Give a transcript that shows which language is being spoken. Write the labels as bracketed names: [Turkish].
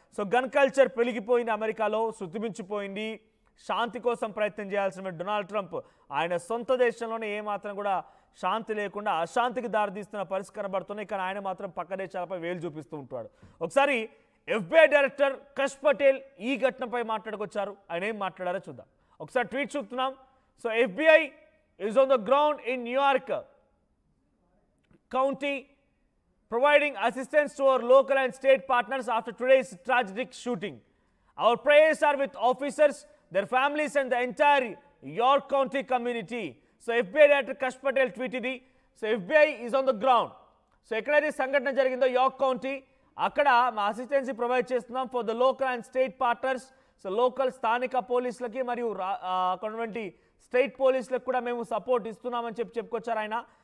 [Telugu] So gun culture పెరిగిపోయింది అమెరికాలో, శృతిమించిపోయింది. శాంతి కోసం ప్రయత్నం చేయాల్సిన డొనాల్డ్ ట్రంప్ ఆయన సొంత దేశంలోనే ఏమాత్రం కూడా శాంతి లేకుండా అశాంతికి దారితీస్తున్న పరిస్థితి కనబడుతున్నాయి. కానీ ఆయన మాత్రం పక్క దేశాలపై వేలు చూపిస్తూ ఉంటాడు. ఒకసారి FBI డైరెక్టర్ కష్ పటేల్ ఈ ఘటనపై మాట్లాడుకొచ్చారు. ఆయన ఏం మాట్లాడారో చూద్దాం. ఒకసారి ట్వీట్ చూస్తున్నాం. [English] So FBI is on the ground in New York County providing assistance to our local and state partners after today's tragic shooting. Our prayers are with officers, their families and the entire York County community. So FBI Director Kash Patel tweeted. So FBI is on the ground. [Telugu] So ఎక్కడైతే సంఘటన జరిగిందో York county అక్కడ మా assistance provide చేస్తున్నాం [English] For the local and state partners. [Telugu] So local స్థానిక పోలీసులకి మరియు అక్కడటువంటి state పోలీసులకు కూడా మేము సపోర్ట్ ఇస్తున్నామని చెప్పుకొచ్చారు ఆయన.